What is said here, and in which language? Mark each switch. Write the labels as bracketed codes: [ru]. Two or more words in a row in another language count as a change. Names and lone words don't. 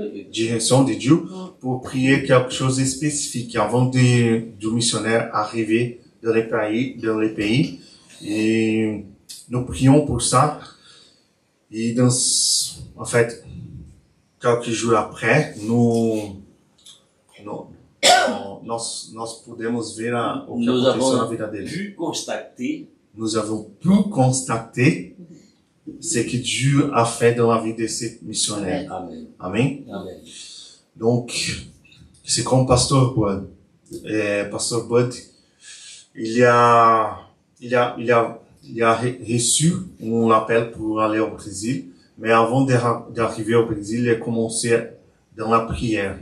[fr] Direction de Dieu pour prier quelque chose de spécifique avant du missionnaire arriver dans les pays. Et nous prions pour ça. Et en fait, quelques jours après, [pt] nós podemos ver o que [fr] Nous [pt] aconteceu na [fr] avons [pt] vida dele. [fr] pu constater Nous avons pu constater ce que Dieu a fait dans la vie de ces missionnaires. Amen. Amen. Amen. Donc, c'est comme Pasteur Bud. Pasteur Bud, il a reçu un appel pour aller au Brésil, mais avant d'arriver au Brésil, il a commencé dans la prière.